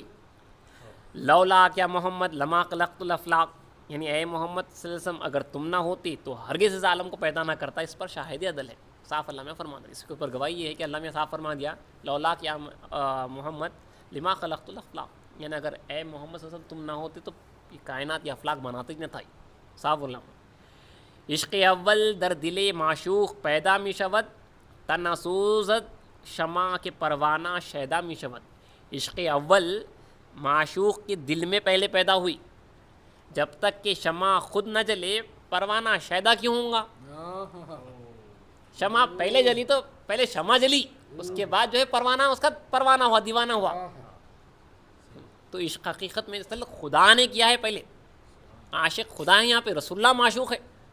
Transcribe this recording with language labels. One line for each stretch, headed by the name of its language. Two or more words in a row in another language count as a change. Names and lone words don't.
Arabic: لولا کیا محمد لما خلقت الافلاق،
Urdu: یعنی اے محمد
Arabic: صلی اللہ علیہ وسلم
Urdu: اگر تم نہ ہوتی تو ہرگز اس عالم کو پیدا نہ کرتا، اس پر شاہد عدل ہے، صاف اللہ میں فرما دیا، اس کے اوپر گواہی یہ ہے کہ اللہ نے صاف فرما دیا
Arabic: لولا کیا محمد لما خلقت الافلاق،
Urdu: یعنی اگر اے محمد
Arabic: صلی اللہ علیہ وسلم
Urdu: تم نہ ہوتے تو یہ کائنات یا افلاق بناتے ہی نہ تھا، صاف اللہ۔
Persian: عشق اول در دل معشوق پیدا می شود، تناسوزد شمع کے پروانہ شیدا می شود،
Urdu: عشق اول معشوق کے دل میں پہلے پیدا ہوئی، جب تک کہ شمع خود نہ جلے پروانہ شیدا کیوں ہوں گا؟ شمع پہلے جلی تو پہلے شمع جلی، اس کے بعد جو ہے پروانہ اس کا پروانہ ہوا، دیوانہ ہوا، تو عشق حقیقت میں اصل خدا نے کیا ہے، پہلے عاشق خدا ہے، یہاں پہ رسول اللہ معشوق ہے۔